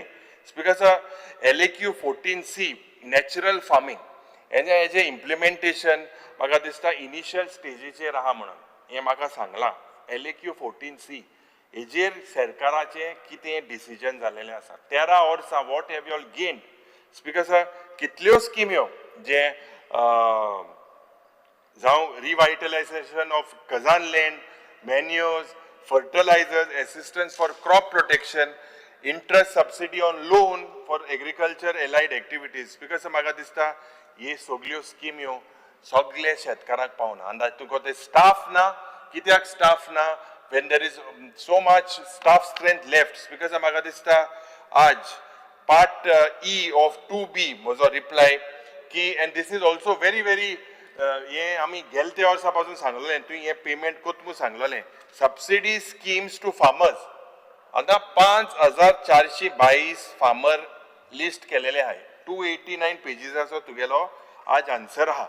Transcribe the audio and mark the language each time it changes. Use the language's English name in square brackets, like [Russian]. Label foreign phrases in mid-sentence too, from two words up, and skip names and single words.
[Konkani] स्पीकर सर, LAQ 14C [English] natural farming [Konkani] हेजे इम्प्लिमेंटेशन म्हाका दिसता इनिशियल स्टेजीचेर आहा म्हणून हे म्हाका सांगलां. LAQ 14C हेजेर सरकाराचे कितें डिसिजन जाल्लेलें आसा? [English] 13 वर्सां what have you all gained? [Konkani] स्पीकर सर, कितल्यो स्किम्यो जे जावं [English] revitalization of khazan land, manures, fertilizers, assistance for crop protection, interest subsidy on loan for agriculture allied activities. [Konkani] Because म्हाका दिसता हे सगळ्यो स्किम्यो सगळे शेतकाराक पावना. आनी तुका ते स्टाफ ना, कित्याक स्टाफ ना? [English] when there is so much staff strength left. [Konkani] Because म्हाका दिसता आज part E of 2B म्हजो reply की, [English] and this is also very [Konkani] हे आमी गेल त्या वर्सा पासून सांगलेलें, तुवें हे पेमेंट कोत म्हणून सांगलेलें, [English] subsidy schemes to farmers. [Marathi] आता 5422 फार्मर लिस्ट केलेले आहे. [Konkani] 289 पेजीसाचो तुगेलो आज आन्सर आहा.